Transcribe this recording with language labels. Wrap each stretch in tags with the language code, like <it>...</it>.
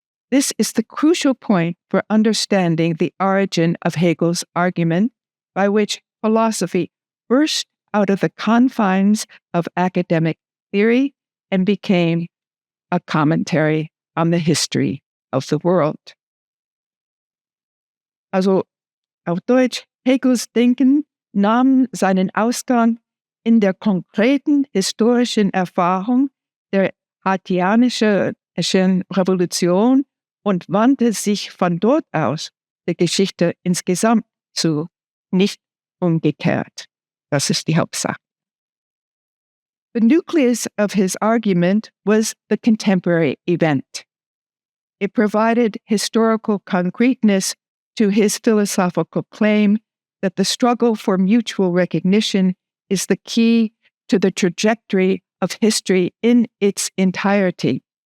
<en>This is the crucial point for understanding the origin of Hegel's argument, by which philosophy burst out of the confines of academic theory and became a commentary on the history of the world.</en> <de>Also auf Deutsch, Hegels Denken nahm seinen Ausgang in der konkreten historischen Erfahrung der haitianischen Revolution und wandte sich von dort aus der Geschichte insgesamt zu, nicht umgekehrt. Das ist die Hauptsache.</de> <en>The nucleus of his argument was the contemporary event. It provided historical concreteness to his philosophical claim that the struggle for mutual recognition is the key to the trajectory of history in its entirety.</en>